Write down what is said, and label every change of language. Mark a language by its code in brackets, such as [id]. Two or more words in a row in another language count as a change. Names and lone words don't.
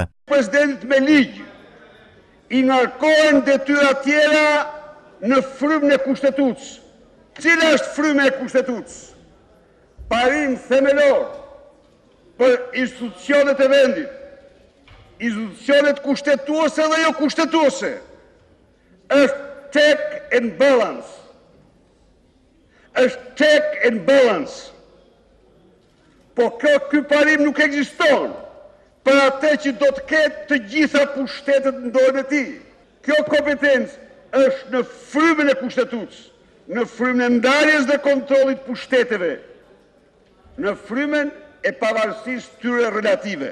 [sq] Presidentit me ligj i ngarkohen detyra tjera në frymën e kushtetutës. Cila është fryma e kushtetutës? Parim themelor për institucionet e vendit, institucionet kushtetuese dhe jo kushtetuese, është [en] check and balance. Është check and balance. [sq] Po ky parim nuk ekziston për atë që do të ketë të gjitha pushtetet në dorën e tij. Kjo kompetencë është në frymën e kushtetutës, në frymën e ndarjes dhe kontrollit pushteteve, në frymën e pavarësisë tyre relative.